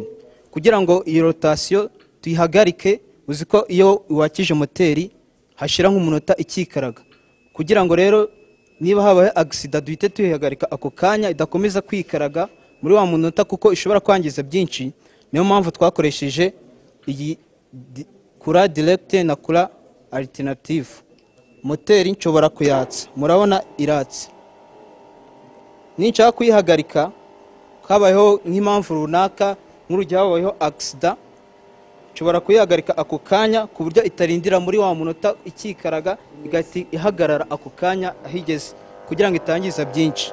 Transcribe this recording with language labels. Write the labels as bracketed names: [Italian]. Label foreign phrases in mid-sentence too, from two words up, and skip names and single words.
[Kinyarwanda] Kugira ngo iyi rotation tuyihagarike, uziko iyo wakije moteri hashira nk'umunota ikikaraga. Kugira ngo rero niba habaye accident duhite tuyihagarika ako kanya idakomeza kwikaraga muri wa munota kuko ishobora kwangiza byinshi. Niyo mpamvu twakoresheje iyi [French] courant direct [Kinyarwanda] na [French] courant alternative. [Kinyarwanda] Moteri nshobora kuyatsa, murabona iratse. Ninshaka kuyihagarika kabayeho nk'impamvu runaka, nk'urugero habayeho accident, nshobora kuyihagarika ako kanya ku buryo itarindira muri wa munota ikikaraga, igati ihagarara ako kanya ahigeze kugira ngo itangiza byinshi.